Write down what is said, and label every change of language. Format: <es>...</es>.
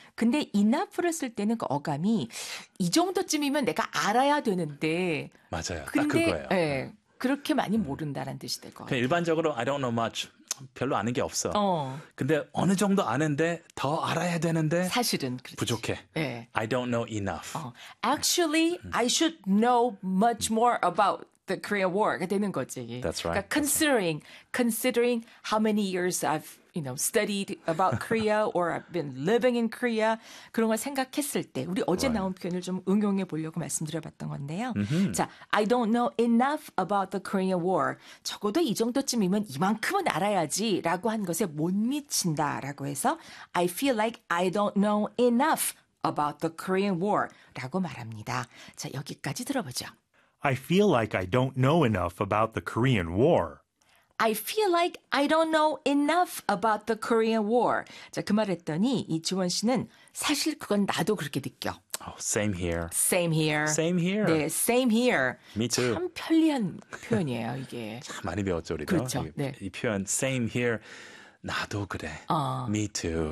<ko>근데 enough를 쓸 때는 그 어감이 이 정도쯤이면 내가 알아야 되는데, 맞아요. 딱 근데 그거예요. 예, 그렇게 많이 모른다라는 뜻이 될것 같아요. 일반적으로</ko> <en>I don't know much.</en> <ko>별로 아는 게 없어. 근데 어느 정도 아는데 더 알아야 되는데 사실은 그렇지. 부족해.</ko> <en>I don't know enough. Actually, I should know much more about the Korean War.</en> <ko>되는 거지.</ko> <en>That's right.</en> <ko>그러니까</ko> <en>That's considering how many years I've, studied about Korea or I've been living in Korea.</en> <ko>그런 걸 생각했을 때, 우리 어제</ko> <en>right.</en> <ko>나온 표현을 좀 응용해 보려고 말씀드려 봤던 건데요. Mm-hmm.</ko> <en>자, I don't know enough about the Korean War.</en> <ko>적어도 이 정도쯤이면 이만큼은 알아야지 라고 한 것에 못 미친다 라고 해서,</ko> <en>I feel like I don't know enough about the Korean War</en> <ko>라고 말합니다. 자, 여기까지 들어보죠.</ko> <en>I feel like I don't know enough about the Korean War. I feel like I don't know enough about the Korean War.</en> <ko>자, 그 말했더니 이지원 씨는 사실 그건 나도 그렇게 느껴.</ko> <en>Oh, same here. Same here. Same here. 네, same here. Me too.</en> <ko>참 편리한 표현이에요, 이게. 참 많이 배웠죠, 우리도. 그렇죠. 네. 이 표현,</ko> <en>same here.</en> <ko>나도 그래.</ko> <en>Me too.</en>